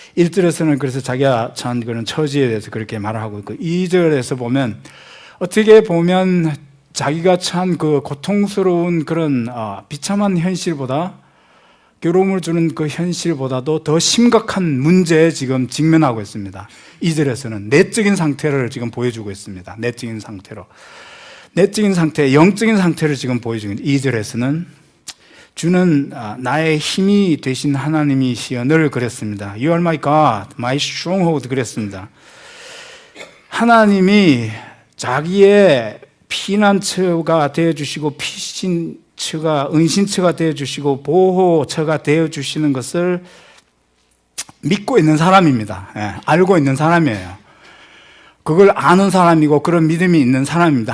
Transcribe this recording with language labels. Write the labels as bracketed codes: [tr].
[ko] 1절에서는 그래서 자기가 처한 그런 처지에 대해서 그렇게 말을 하고 있고, 2절에서 보면 어떻게 보면 자기가 처한 그 고통스러운 그런 비참한 현실보다, 괴로움을 주는 그 현실보다도 더 심각한 문제에 지금 직면하고 있습니다. 2절에서는 내적인 상태를 지금 보여주고 있습니다. 내적인 상태로. 내적인 상태, 영적인 상태를 지금 보여주고 있습니다. 2절에서는 주는 나의 힘이 되신 하나님이시여, 늘 그랬습니다. [en] You are my God, my stronghold [ko] 그랬습니다. 하나님이 자기의 피난처가 되어주시고 피신처가, 은신처가 되어주시고 보호처가 되어주시는 것을 믿고 있는 사람입니다. 알고 있는 사람이에요. 그걸 아는 사람이고 그런 믿음이 있는 사람입니다.